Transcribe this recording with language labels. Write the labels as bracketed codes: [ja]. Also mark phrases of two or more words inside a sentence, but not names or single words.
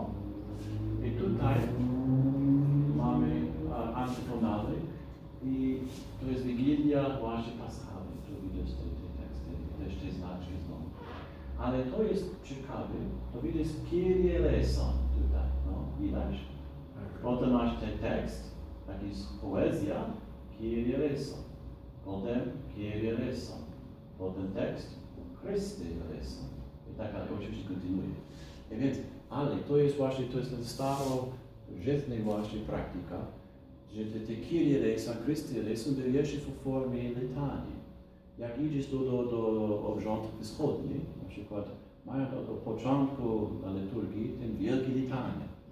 [pl] I tutaj mamy antyfonały i to jest Wigilia właśnie Paschalna. Tu widać te teksty, też te znaki znowu. Ale to jest ciekawe, to widać [el] Kyrie eleison [pl] tutaj, widać. Potem masz ten tekst, taki poezja, [el] Kyrie eleison. [pl] Potem [el] Kyrie eleison. [pl] Potem tekst, [el] Chryste eleison. [pl] I tak dalej, oczywiście kontynuuje. I więc, ale to jest właśnie, to jest ten starożytna właśnie praktyka, że te [el] Kyrie eleison, Chryste eleison [pl] były jeszcze w formie litanii. Jak idziesz do obrządków wschodnich, na przykład mają do początku liturgii ten wielki litania.